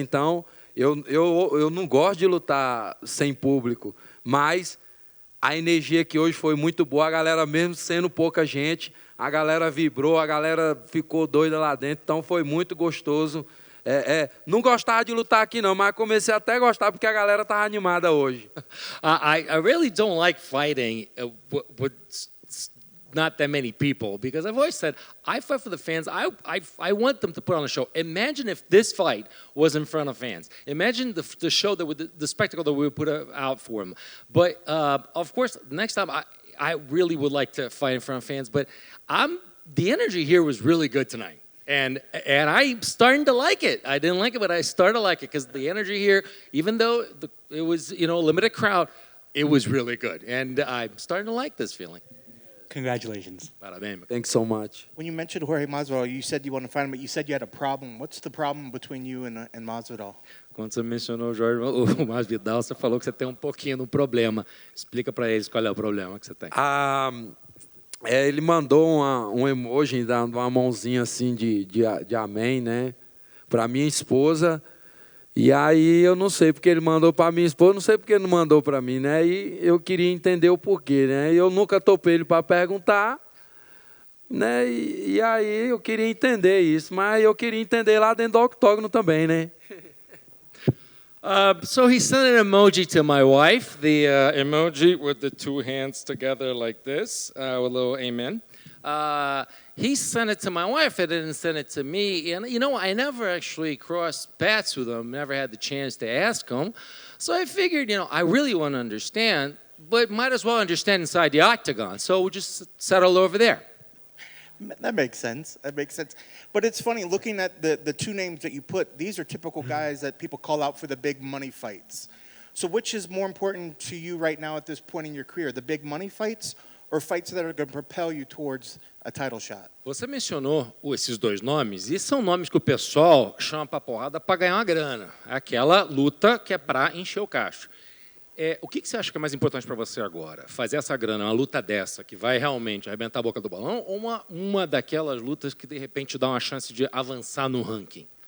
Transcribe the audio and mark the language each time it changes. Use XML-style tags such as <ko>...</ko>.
<pt>Então, eu não gosto de lutar sem público, mas a energia que hoje foi muito boa, a galera mesmo sendo pouca gente, a galera vibrou, a galera ficou doida lá dentro, então foi muito gostoso. Não gostava de lutar aqui não, mas comecei até a gostar porque a galera estava animada hoje.</pt> <en>I really don't like fighting with not that many people because I've always said I fight for the fans. I want them to put on a show. Imagine if this fight was in front of fans. Imagine the show the spectacle that we would put out for them. But of course, next time I really would like to fight in front of fans. But the energy here was really good tonight. And I'm starting to like it. I didn't like it, but I started to like it because the energy here, even though it was a limited crowd, it was really good. And I'm starting to like this feeling. Congratulations.</en> <pt>Parabéns.</pt> <en>Thanks so much. When you mentioned Jorge Masvidal, you said you want to fight him, but you said you had a problem. What's the problem between you and Masvidal?</en> <pt>Quando você mencionou o Masvidal, você falou que você tem um pouquinho do problema. Explica para eles qual é o problema que você tem. Ele mandou um emoji, uma mãozinha assim de amém, né? Para minha esposa. E aí eu não sei porque ele mandou para minha esposa, não sei porque ele não mandou para mim, né? E eu queria entender o porquê, né? Eu nunca topei ele para perguntar, né? E aí eu queria entender isso, mas eu queria entender lá dentro do octógono também, né?</pt> <en>So he sent an emoji to my wife, the emoji with the two hands together like this, with a little amen. He sent it to my wife, and didn't send it to me. And, I never actually crossed paths with him, never had the chance to ask him. So I figured, I really want to understand, but might as well understand inside the octagon. So we'll just settle over there. That makes sense. But it's funny, looking at the two names that you put, these are typical guys that people call out for the big money fights. So which is more important to you right now at this point in your career, the big money fights or fights that are going to propel you towards a title shot?</en> <pt>Você mencionou esses dois nomes, e são nomes que o pessoal chama pra porrada para ganhar uma grana. É aquela luta que é para encher o cacho. O que você acha que é mais importante para você agora? Fazer essa grana, uma luta dessa, que vai realmente arrebentar a boca do balão, ou uma daquelas lutas que, de repente, dá uma chance de avançar no ranking?</pt>